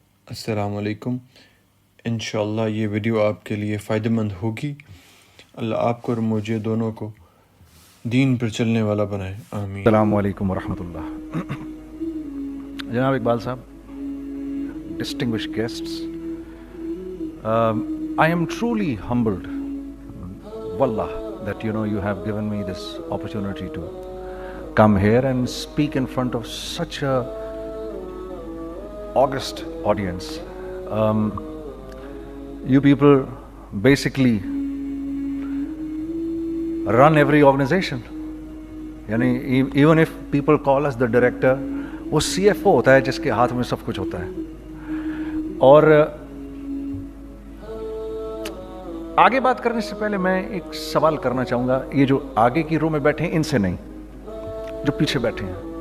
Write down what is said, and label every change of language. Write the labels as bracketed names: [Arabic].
[Urdu] السلام علیکم۔ انشاءاللہ یہ ویڈیو آپ کے لیے فائدہ مند ہوگی۔ اللہ آپ کو اور مجھے دونوں کو دین پر چلنے والا بنائے، آمین۔ [English] السلام علیکم ورحمۃ اللہ۔ جناب اقبال صاحب، distinguished guests, I am truly humbled, wallah, that you have given me this opportunity to come here and speak in front of such a august audience. You people basically run every organization. [Urdu] یعنی [English] even if people call us the director, [Urdu] وہ C F O ہوتا ہے جس کے ہاتھ میں سب کچھ ہوتا ہے۔ اور آگے بات کرنے سے پہلے میں ایک سوال کرنا چاہوں گا، یہ جو آگے کی رو میں بیٹھے ہیں ان سے نہیں، جو پیچھے بیٹھے ہیں،